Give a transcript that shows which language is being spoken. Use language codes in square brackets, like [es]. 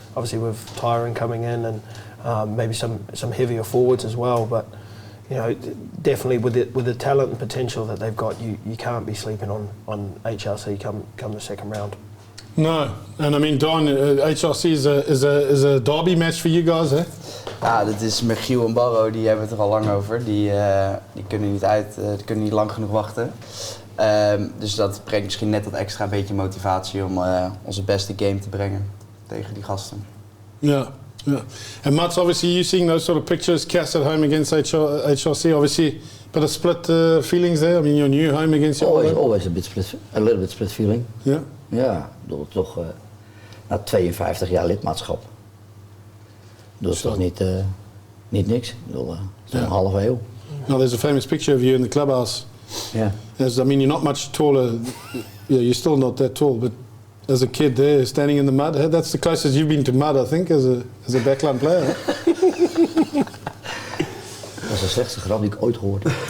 [en] Obviously, with Tyrone coming in and maybe some heavier forwards as well, but. Definitely with the talent and potential that they've got, you can't be sleeping on HRC come the second round. No, and I mean, Daan, HRC is a derby match for you guys, hè? [nl] Ja, dat is Michiel en Barro, die hebben het er al lang over. Die kunnen niet uit, die kunnen niet lang genoeg wachten. Dus dat brengt misschien net dat extra beetje motivatie om onze beste game te brengen tegen die gasten. Ja. [en] Yeah, and Mats, obviously you seeing those sort of pictures, Cass at home against HRC, obviously, but a split feelings there. I mean, your new home against your always a little bit split feeling. Yeah. [nl] Ja, ik bedoel toch na 52 jaar lidmaatschap. Dat is toch niet niks. Ik bedoel, zo'n halve eeuw. [en] Now there's a famous picture of you in the clubhouse. Yeah. I mean, you're not much taller. Yeah, you're still not that tall, but. As a kid there, standing in the mud, that's the closest you've been to mud, I think, as a backline player. [nl] Dat is de slechtste grap die ik ooit hoorde.